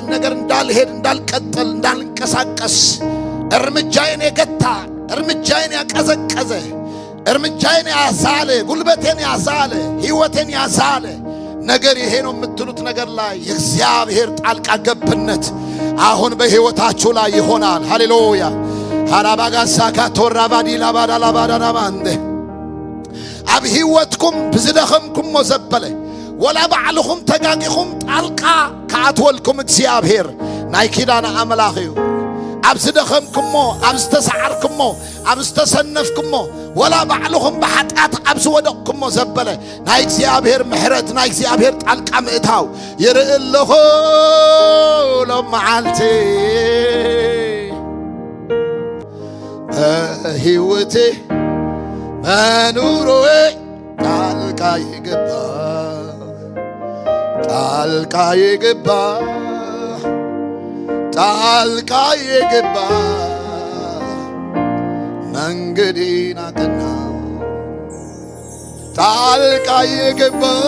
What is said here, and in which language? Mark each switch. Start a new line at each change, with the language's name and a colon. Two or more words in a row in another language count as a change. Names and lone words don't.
Amharic: ነገር እንዳልሄድ፣ እንዳልቀጥል፣ እንዳልንቀሳቀስ እርምጃዬን የገታ፣ እርምጃዬን ያቀዘቀዘ፣ እርምጃዬን ያዛለ፣ ጉልበቴን ያዛለ፣ ሕይወቴን ያዛለ ነገር ይሄ ነው የምትሉት ነገር ላይ የእግዚአብሔር ጣልቃ ገብነት አሁን በሕይወታችሁ ላይ ይሆናል። ሃሌሉያ ሃራባጋሳካ ቶራባዲ ላባዳላባዳናማንደ
Tigrinya: ኣብ ሕይወትኩም ብዝደኸምኩም ወዘበለ ወላ ባዕልኹም ተጋጊኹም ጣልቃ ከኣትወልኩም እግዚአብሔር ናይ ኪዳን ኣምላኽ እዩ። ኣብ ዝደኸምኩሞ፣ ኣብ ዝተሰዓርኩሞ፣ ኣብ ዝተሰነፍኩሞ ወላ ባዕልኹም ብሓጢአት ኣብ ዝወደቕኩሞ ዘበለ ናይ እግዚአብሔር ምሕረት፣ ናይ እግዚአብሔር ጣልቃ ምእታው ይርኢ ኣለኹ
Amharic: ሎመዓልቲ በሕይወቴ በኑሮዬ ጣልቃ የገባ፣ ጣልቃ የገባ፣ ጣልቃ የገባ መንገዴን አቀና፣ ጣልቃ የገባ